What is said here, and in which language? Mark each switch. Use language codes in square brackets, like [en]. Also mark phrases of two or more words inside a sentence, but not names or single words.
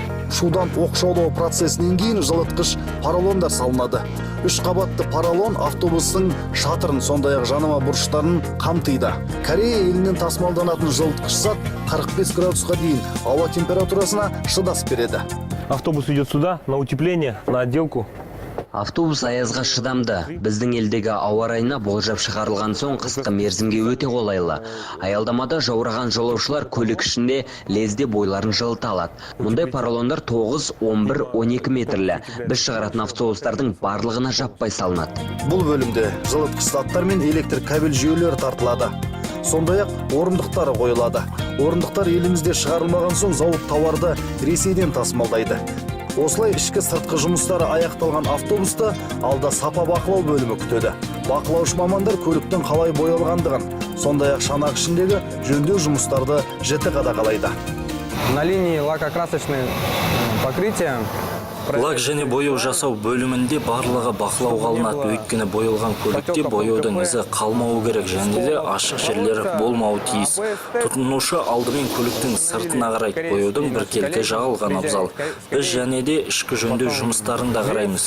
[kk] Шудан оқшаулау процесінен кейін жылытқыш поролондар салынады. 3 қабатты поролон автобустың шатырын, сондай-ақ жанама бұрыштарын қамтиды. Корея елінен тасымалданатын жылытқыш зат 45 градусқа дейін ауа температурасына шыдас береді. [ru] Автобус идет сюда, на утепление, на отделку. [kk] Автобус аязға шыдамды. Біздің елдегі ауа райына болжап шығарылған соң қысқы мерзімге өте қолайлы. Аялдамада жаураған жолаушылар көлік ішінде лезде бойларын жылыта алады. Мұндай поролондар 9, 11, 12 метрлі. Біз шығаратын автобустардың барлығына жаппай салынады. Бұл бөлімде жылытқыш заттар мен электр кабель жүйелері тартылады. Сондай-ақ орындықтары қойылады. Орындықтар елімізде шығарылмаған соң зауыт тауарды Ресейден тасымалдайды. Осылай ішкі сыртқы жұмыстары аяқталған автобуста алда сапа бақылау бөлімі күтеді. Бақылаушы мамандар көліктің қалай боялғандығын, сондай-ақ шанақ ішіндегі жөндеу жұмыстарды жіті қадағалайды. [ru] На линии лакокрасочное покрытие. [kk] Лак және бояу жасау бөлімінде барлығы бақылауға алынады. Өйткені боялған көлікте бояудың ізі қалмауы керек және де ашық жерлер болмауы тиіс. Тұтынушы алдымен көліктің сыртына қарайды. Бояудың біркелкі жағылған абзал. Біз және де ішкі жөндеу жұмыстарын да қараймыз.